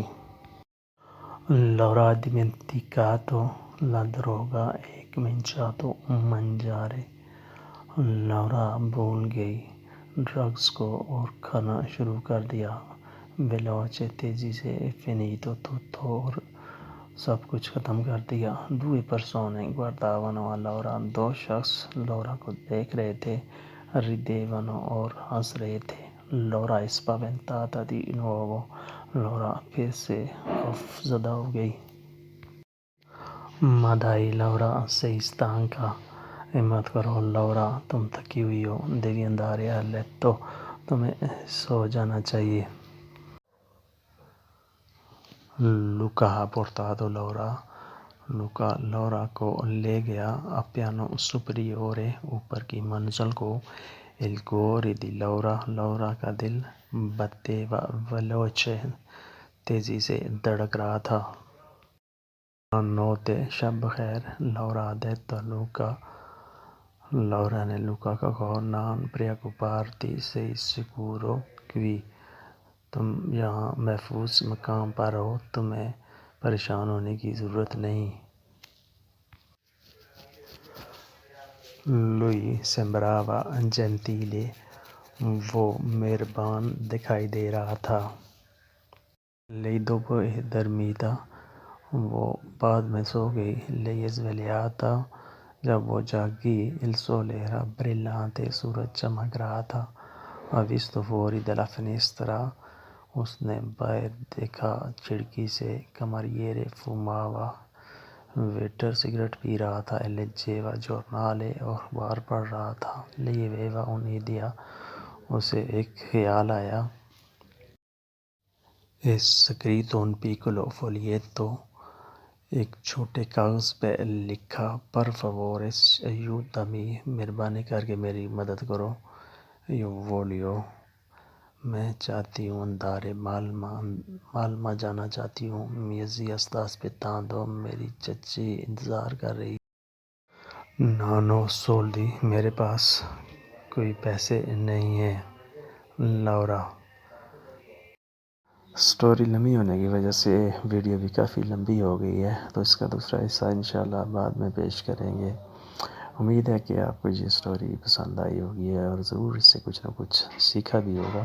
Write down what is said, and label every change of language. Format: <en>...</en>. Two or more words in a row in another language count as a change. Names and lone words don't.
<it>Laura ha dimenticato la droga e cominciato a mangiare.</it> <ur>لورا بھول گئی ڈرگس کو اور کھانا شروع کر دیا. veloce تیزی سے.</ur> <it>finito tutto</it> <ur>اور سب کچھ ختم کر دیا.</ur> <it>due persone guardavano a Laura</it> <ur>دو شخص لورا کو دیکھ رہے تھے. ridevano اور ہنس رہے تھے.</ur> <it>Laura è spaventata di nuovo.</it> <ur>لورا پھر سے خوف زدہ ہو گئی.</ur> <it>Ma dai Laura sei stanca.</it> <ur>ہمت کرو لورا تم تھکی ہوئی ہو.</ur> <it>devi andare a letto</it> <ur>تمہیں سو جانا چاہیے.</ur> <it>Luca ha portato Laura.</it> <ur>لوکا لورا کو لے گیا.</ur> <it>a piano superiore</it> <ur>اوپر کی منزل کو.</ur> <it>il cuore di Laura</it> <ur>لورا کا دل</ur> <it>batteva veloce</it> <ur>تیزی سے دھڑک رہا تھا. Buonanotte شب بخیر.</ur> <it>Laura ha detto a Luca.</it> <ur>لورا نے لوکا کو کہا</ur> <it>non preoccuparti sei sicuro qui</it> <ur>تم یہاں محفوظ مقام پر ہو. تمہیں پریشان ہونے کی ضرورت نہیں.</ur> <it>Lui sembrava gentile</it> <ur>وہ مہربان دکھائی دے رہا تھا.</ur> <it>lei dopo è dormita</it> <ur>وہ بعد میں سو گئی.</ur> <it>lei è svegliata</it> <ur>جب وہ جاگی.</ur> <it>il sole era brillante</it> <ur>سورج چمک رہا تھا.</ur> <it>ha visto fuori dalla finestra</it> <ur>اس نے باہر دیکھا کھڑکی سے.</ur> <it>cameriere fumava</it> <ur>ویٹر سگریٹ پی رہا تھا.</ur> <it>leggeva giornale</it> <ur>اور اخبار پڑھ رہا تھا.</ur> <it>lei aveva un'idea</it> <ur>اسے ایک خیال آیا.</ur> <it>è scritto un piccolo foglietto</it> <ur>ایک چھوٹے کاغذ پہ لکھا.</ur> <it>per favore aiutami</it> <ur>مہربانی کر کے میری مدد کرو.</ur> <it>io voglio</it> <ur>میں چاہتی ہوں. andare مالما جانا چاہتی ہوں.</ur> <it>mia zia sta aspettando</it> <ur>میری چچی انتظار کر رہی.</ur> <it>non ho soldi</it> <ur>میرے پاس کوئی پیسے نہیں ہیں. Laura سٹوری لمبی ہونے کی وجہ سے ویڈیو بھی کافی لمبی ہو گئی ہے تو اس کا دوسرا حصہ انشاءاللہ بعد میں پیش کریں گے. امید ہے کہ آپ کو یہ سٹوری پسند آئی ہوگی اور ضرور اس سے کچھ نہ کچھ سیکھا بھی ہوگا.</ur>